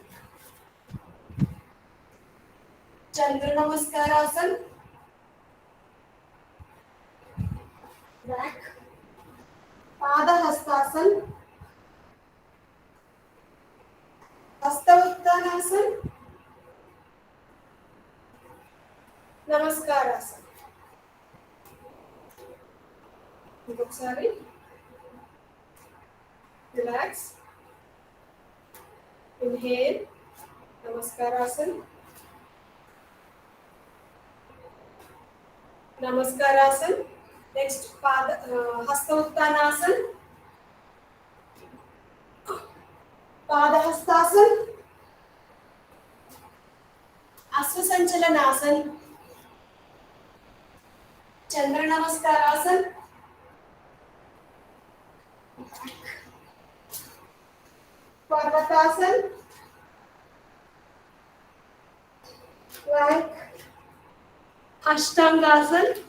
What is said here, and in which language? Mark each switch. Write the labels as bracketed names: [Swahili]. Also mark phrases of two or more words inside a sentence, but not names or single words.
[Sanskrit] चंद्र नमस्कारासन, बैक, पादहस्तासन, हस्त उत्तानासन, नमस्कारासन. [Telugu] ఇంకొకసారి రిలాక్స్. ఇన్హేల్, నమస్కారాసన్, నమస్కారాసన్. [Sanskrit] నెక్స్ట్ హస్త उत्तानासन, पादहस्तासन, अश्व संचलनासन, चंद्र नमस्कारासन, पर्वतासन, प्लैंक, अष्टांगासन,